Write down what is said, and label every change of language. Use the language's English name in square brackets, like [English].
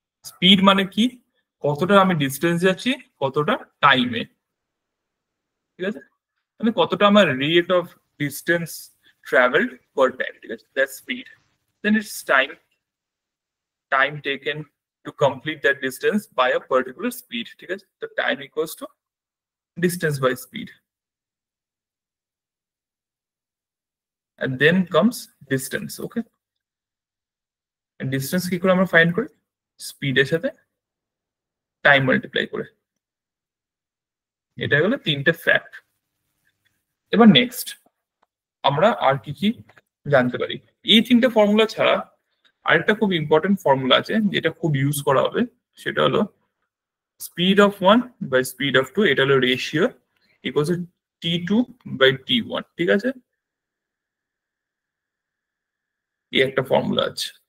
[Bangla] Speed মানে কি, কতটা আমি ডিস্টেন্স যাচ্ছি কতটা টাইমে, ঠিক আছে, মানে কতটা আমার [English] rate of distance travelled per time, [Bangla] ঠিক আছে, [English] That's speed. Then it's time, time taken to complete that distance by a particular speed, [Bangla] ঠিক আছে, [English] তো time equals to distance by speed. And then comes distance, okay? And distance [Bangla] কি করে আমরা find করি, স্পিডের সাথে টাইম মাল্টিপ্লাই করে। এটা হলো তিনটে ফ্যাক্ট। এবার নেক্সট আমরা আর কি কি জানতে পারি, এই তিনটে ফর্মুলা ছাড়া আরেকটা খুব ইম্পর্টেন্ট ফর্মুলা আছে যেটা খুব ইউজ করা হবে, সেটা হলো [English] speed of one by speed of two, [Bangla] এটা হলো ratio equals to T2 by T1, ঠিক আছে, এই একটা ফর্মুলা আছে।